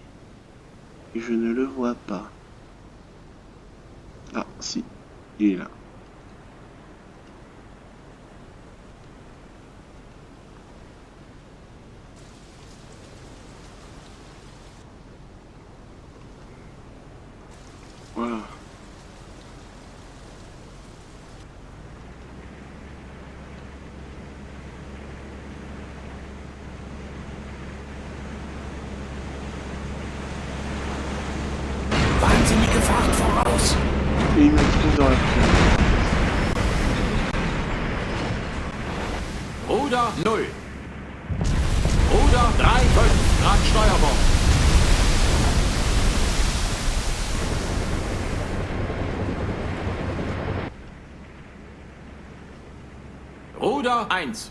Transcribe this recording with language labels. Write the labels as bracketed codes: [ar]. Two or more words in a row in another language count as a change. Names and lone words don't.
[fr] Et je ne le vois pas. Ah si, il est là. Voilà. [de] Wahnsinnige Fahrt voraus. [fr] Et il me trouve dans la purée. [de] Ruder 0. Ruder 3,5 Grad Steuerbord. Ruder 1.